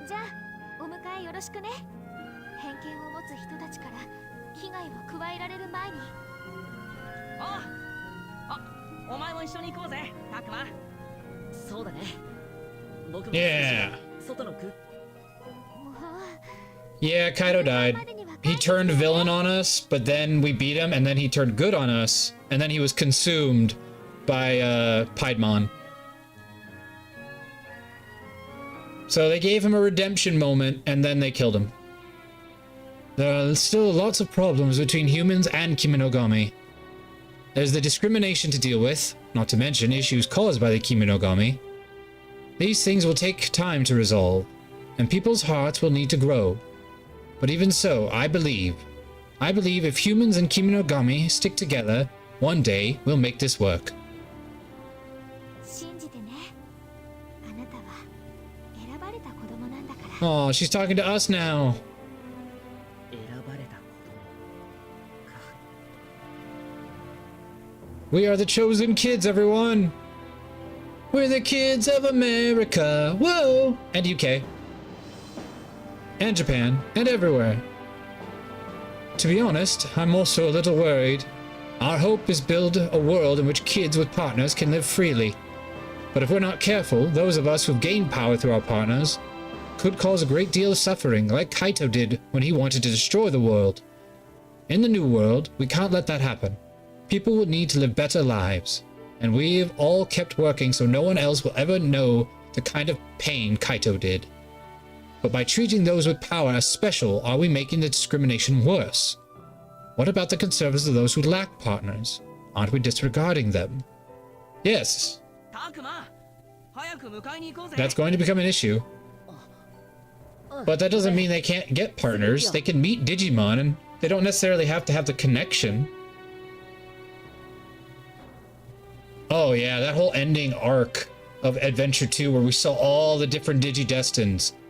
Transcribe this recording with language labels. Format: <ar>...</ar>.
<ja>じゃあお迎えよろしくね偏見を持つ人たちから危害を加えられる前にお前も一緒に行こうぜタクマそうだね僕も</ja> <en>Yeah.</en> <ja>外の空</ja> <en>Yeah, Kaido died. He turned villain on us, but then we beat him, and then he turned good on us, and then he was consumed by Piedmon. So they gave him a redemption moment, and then they killed him. There are still lots of problems between humans and Kiminogami. There's the discrimination to deal with, not to mention issues caused by the Kiminogami. These things will take time to resolve, and people's hearts will need to grow. But even so, I believe if humans and Kiminogami stick together, one day we'll make this work.</en> <ja>信じてねあなたは選ばれた子供なんだから</ja> <en>Oh, she's talking to us now.</en> <ja>選ばれた子</ja> <en>We are the chosen kids, everyone. We're the kids of America. Whoa! And UK. And Japan. And everywhere. To be honest, I'm also a little worried. Our hope is build a world in which kids with partners can live freely. But if we're not careful, those of us who've gained power through our partners could cause a great deal of suffering, like Kaito did when he wanted to destroy the world. In the new world, we can't let that happen. People will need to live better lives. And we've all kept working so no one else will ever know the kind of pain Kaito did. But by treating those with power as special, are we making the discrimination worse? What about the concerns of those who lack partners? Aren't we disregarding them? Yes,</en> <ja>タクマ早く迎えに行こうぜ</ja> <en>that's going to become an issue. But that doesn't mean they can't get partners. They can meet Digimon, and they don't necessarily have to have the connection. Oh yeah, that whole ending arc of Adventure 2 where we saw all the different Digidestins.</en>